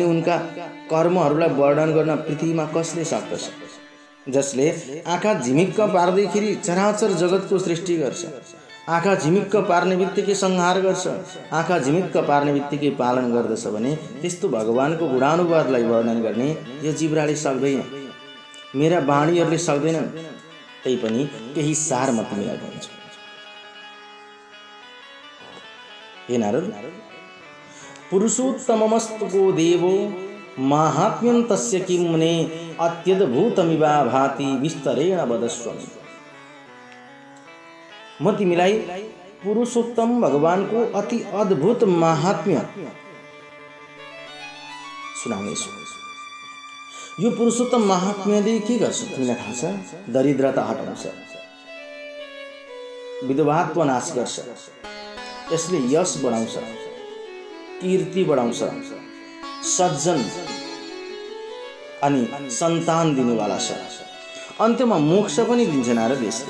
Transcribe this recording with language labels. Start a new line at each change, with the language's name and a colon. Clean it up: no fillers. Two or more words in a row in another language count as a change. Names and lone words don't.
Nepali: उनका कर्महरूलाई वर्णन गर्न पृथ्वीमा कसले सक्दछ, जसले आँखा झिमिक्क पार्दैखेरि चराचर जगतको सृष्टि गर्छ, आँखा झिमिक्क पार्ने बित्तिकै संहार गर्छ, आँखा झिमिक्क पार्ने बित्तिकै पालन गर्दछ भने त्यस्तो भगवानको गुणानुवादलाई वर्णन गर्ने यो जिब्राले सक्दैन, मेरा वाणीहरूले सक्दैनन्। त्यही पनि केही सार म तिमीलाई भन्छु।
Sanskrit: हे नारद, पुरुषोत्तममस्तुको देवो माहात्म्यं तस्य किं मुने अत्यद्भुतमिवा भाति विस्तरेण वदस्व।
Nepali: म तिमीलाई पुरुषोत्तम भगवानको अति अद्भुत महात्म्य सुनाउनेछु। यो पुरुषोत्तम महात्म्यले के गर्छ तिमीलाई थाहा छ? दरिद्रता हटाउँछ, विधवात्व नाश गर्छ, यसले यश बढाउँछ, कीर्ति बढाउँछ, सज्जन अनि सन्तान दिनेवाला छ, अन्त्यमा मोक्ष पनि दिन्छ नारद यसले।